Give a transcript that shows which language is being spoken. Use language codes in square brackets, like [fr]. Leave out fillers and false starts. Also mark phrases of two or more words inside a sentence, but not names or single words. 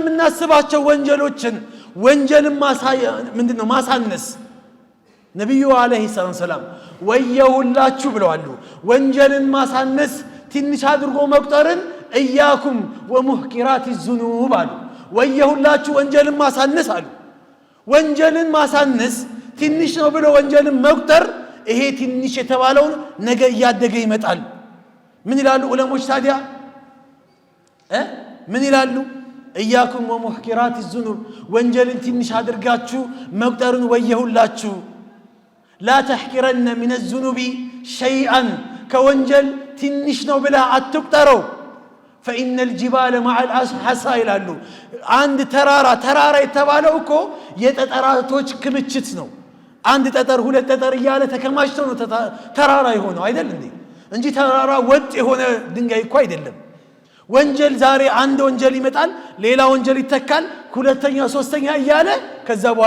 [am] የምናስባቸው ወንጀልን ምንድነው ማሳነስ። ነቢዩ አለይሂ ሰላም ወየሁላችሁ ብለዋል። ወንጀልን ማሳነስ ትንሽ አድርጎ መቁጠርን [ar] إياكم ومحقرات الذنوب [am] አሉ። ወየሁላችሁ ወንጀልን ማሳነስ አሉ። ወንጀልን ማሳነስ ትንሽ ነው ብሎ ወንጀልን መቁጠር፣ ይሄ ትንሽ የተባለውን ነገ እያደገ ይመጣል። ምን ይላሉ ዑለሞች ታዲያ? ምን ይላሉ? [ar] إياكم ومحقرات الذنوب [am] ወንጀልን ትንሽ አድርጋችሁ መቁጠርን ወየሁላችሁ። [ar] لا تحقرن من الذنوب شيئا [am] ከወንጀል ትንሽ ነው ብለህ አትቁጠረው። [ar] فإن الجبال مع الحصى [am] ይላሉ። አንድ ተራራ የተባለው እኮ የጠጠራቶች ክምችት ነው። አንድ ጠጠር ሁለት ጠጠር እያለ ተከማችተው ነው ተራራ የሆነው አይደል እንዴ? እንጂ ተራራ ወጥ የሆነ ድንጋይ እኮ አይደለም። ወንጀል ዛሬ አንድ ወንጀል ይመጣል፣ ሌላ ወንጀል ይተካል፣ ሁለተኛ ሶስተኛ እያለ ከዛ በኋላ